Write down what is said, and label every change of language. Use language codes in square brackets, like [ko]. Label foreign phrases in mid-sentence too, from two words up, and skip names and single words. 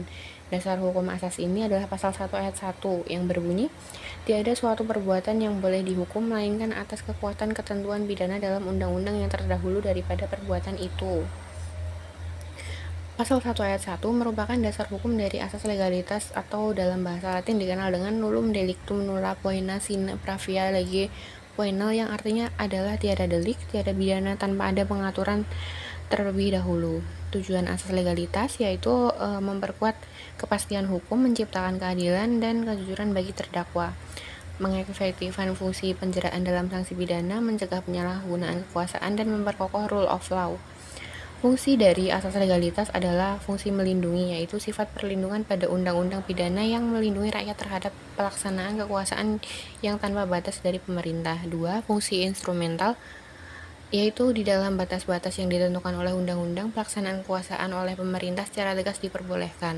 [id] Dasar hukum asas ini adalah pasal 1 ayat 1 yang berbunyi, tiada suatu perbuatan yang boleh dihukum melainkan atas kekuatan ketentuan pidana dalam undang-undang yang terdahulu daripada perbuatan itu. Pasal 1 ayat 1 merupakan dasar hukum dari asas legalitas atau dalam bahasa Latin dikenal dengan [la] nullum delictum nulla poena sine pravia lege poenal, [id] yang artinya adalah tiada delik, tiada pidana tanpa ada pengaturan terlebih dahulu. Tujuan asas legalitas yaitu memperkuat kepastian hukum, menciptakan keadilan dan kejujuran bagi terdakwa, mengefektifkan fungsi penjeraan dalam sanksi pidana, mencegah penyalahgunaan kekuasaan, dan memperkokoh [en] rule of law. [id] Fungsi dari asas legalitas adalah fungsi melindungi, yaitu sifat perlindungan pada undang-undang pidana yang melindungi rakyat terhadap pelaksanaan kekuasaan yang tanpa batas dari pemerintah. 2. Fungsi instrumental, yaitu di dalam batas-batas yang ditentukan oleh undang-undang, pelaksanaan kekuasaan oleh pemerintah secara tegas diperbolehkan.